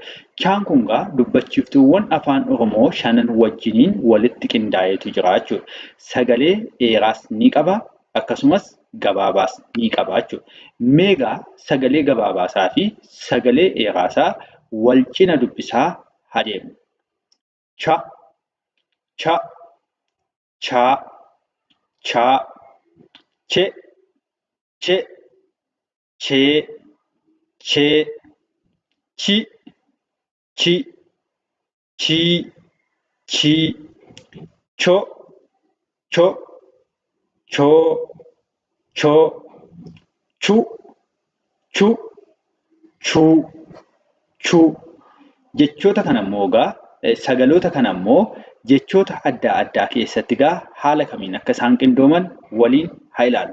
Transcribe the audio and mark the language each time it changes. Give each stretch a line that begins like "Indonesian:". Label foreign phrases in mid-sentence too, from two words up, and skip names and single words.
Oromo: Chaan kun dubbachiiftuuwwan afaan Oromoo 5 wajjiniin walitti qindaa'eetu jira jechuudha. Sagalee dheeraas ni qaba akkasumas gabaabaas ni qaba jechuudha. Meegaa sagalee gabaabaasaa fi sagalee dheeraasaa wal cina dubbisaa adeemna. Cha, cha, chaa, chaa, che, che, chee, chee, chi, chi, chii, chii, cho, cho, choo, choo, chu, chu, chuu, chuu. Jechoota kana immoo sagaloota kana immoo jechoota adda addaa keessatti haala kamiin akka isaan qindooman waliin haa ilaallu.